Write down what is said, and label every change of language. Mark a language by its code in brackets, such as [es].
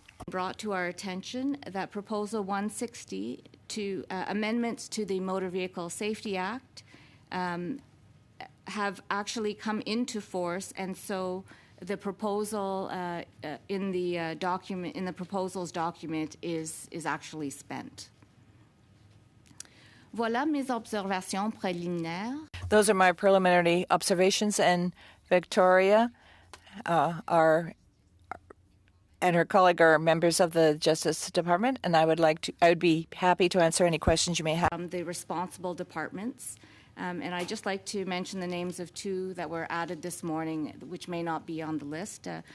[en] Brought to our attention that Proposal 160 to amendments to the Motor Vehicle Safety Act have actually come into force, and so the proposal in the proposals document is actually spent. [fr] Voilà mes observations préliminaires. [en] Those are my preliminary observations, and Victoria, our and her colleague are members of the Justice Department, and I would be happy to answer any questions you may have. The responsible departments. And I'd just like to mention the names of two that were added this morning, which may not be on the list.